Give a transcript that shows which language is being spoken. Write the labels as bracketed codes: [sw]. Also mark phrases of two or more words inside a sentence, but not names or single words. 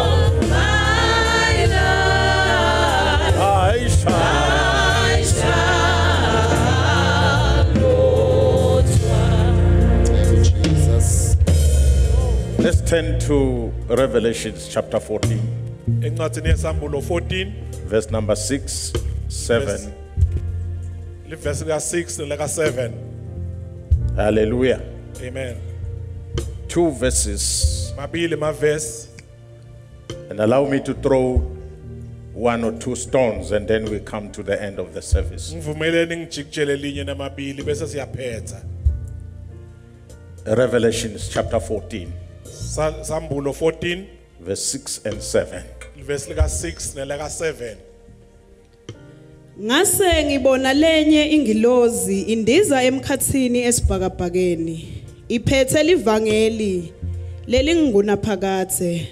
[en] of my life I shall. I shall not want. Jesus. Let's turn to Revelations chapter 14, [ss] Encwadini yesambulo 14 [en] verse number 6, 7. [ss] livesi lika-6 nelika-7. [en] Hallelujah. Amen. 2 verses, [ss] Mabili mavesi. [en] and allow me to throw 1 or 2 stones, and then we come to the end of the service. [ss] Ngivumeleni ngijikijele linye namabili bese siyaphetha. [en] Revelations chapter 14, [ss] Sambulo 14 [en] verse 6 and 7. [ss] livesi lika-6 nelika-7. Ngase ngibona lenye ingilozi indiza emkhathini esibhakabhakeni iphethe livangeli lelinguna phakathe